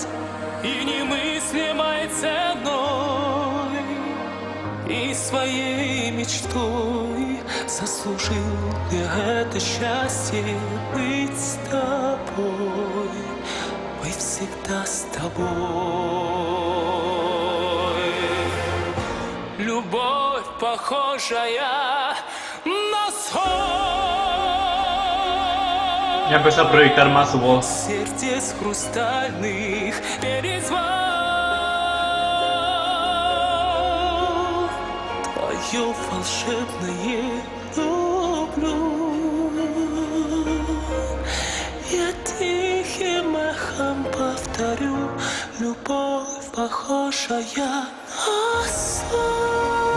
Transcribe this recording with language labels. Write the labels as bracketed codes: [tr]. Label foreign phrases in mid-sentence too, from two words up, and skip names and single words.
[ru] И немыслимой ценой, и своей мечтой заслужил я это счастье быть с тобой, быть всегда с тобой. Любовь, похожая на сон. [es] Ya empezó a proyectar más su voz. [ru] Сердец хрустальных перезвон. Твое волшебное люблю. Я тихим эхом повторю, любовь, похожая на сон.